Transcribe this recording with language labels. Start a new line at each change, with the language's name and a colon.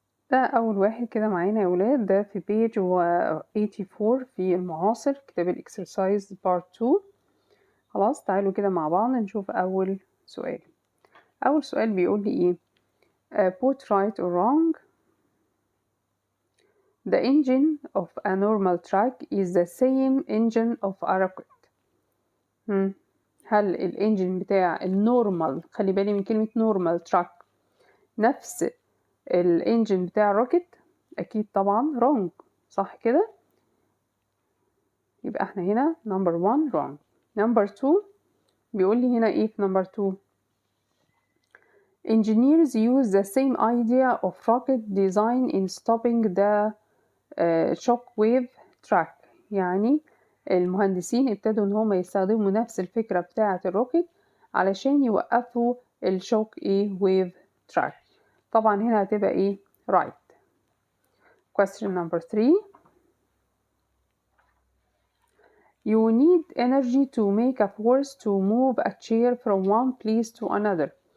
Arabic: ده اول واحد كده معانا يا ولاد، ده في page 84 في المعاصر، كتاب الاكسرسايز بارت 2. خلاص، تعالوا كده مع بعض نشوف اول سؤال. اول سؤال بيقول لي ايه؟
English: put right or wrong. The engine of a normal truck is the same engine of a rocket.
Arabic: هل الانجن بتاع النورمال، خلي بالي من كلمة نورمال تراك، نفس الانجن بتاع الروكت؟ اكيد طبعا wrong، صح كده؟ يبقى احنا هنا
English: number 1 wrong. number 2
Arabic: بيقول لي هنا ايه في
English: number 2؟ Engineers use the same idea of rocket design in stopping the shock wave track.
Arabic: يعني المهندسين ابتدوا ان هم يستخدموا نفس الفكرة بتاعة الروكت علشان يوقفوا الشوك ويف تراك. طبعا هنا هتبقى ايه؟ right.
English: question number 3. You need energy to make a force to move a chair from one place to another.